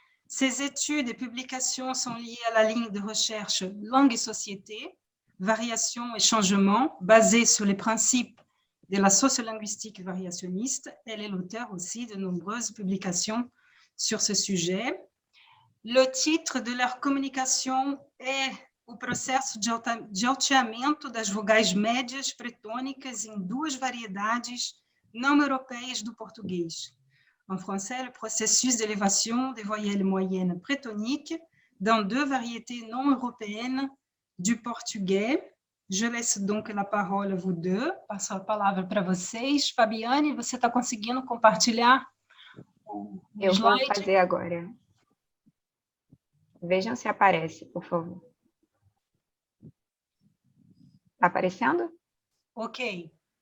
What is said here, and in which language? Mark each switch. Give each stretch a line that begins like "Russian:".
French: Ses études et publications sont liées à la ligne de recherche Langue et société, variation et changement, basée sur les principes de la sociolinguistique variationniste. Elle est l'auteur aussi de nombreuses publications sur ce sujet. Le titre de leur communication est
Portuguese: o processo de alteamento das vogais médias bretônicas em duas variedades não europeias do português.
French: En français, le processus d'élévation des voyelles moyennes bretoniques dans deux variétés non européennes du portugais. Je laisse donc la parole à vous deux.
Portuguese: Passo a palavra para vocês. Fabiane, você está conseguindo compartilhar o Eu slide? vou fazer agora. Vejam se aparece, por favor. Está aparecendo? Ok.